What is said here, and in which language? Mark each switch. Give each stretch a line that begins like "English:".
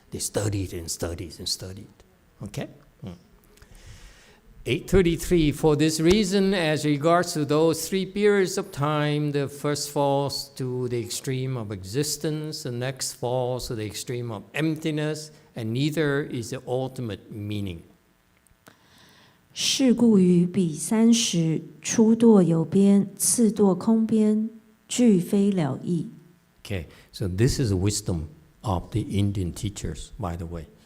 English: They studied and studied and studied, okay? 833, for this reason, as regards to those three periods of time, the first falls to the extreme of existence, the next falls to the extreme of emptiness, and neither is the ultimate meaning.
Chinese: 是故于彼30初堕有边，次堕空边，俱非了义。
English: Okay, so this is the wisdom of the Indian teachers, by the way.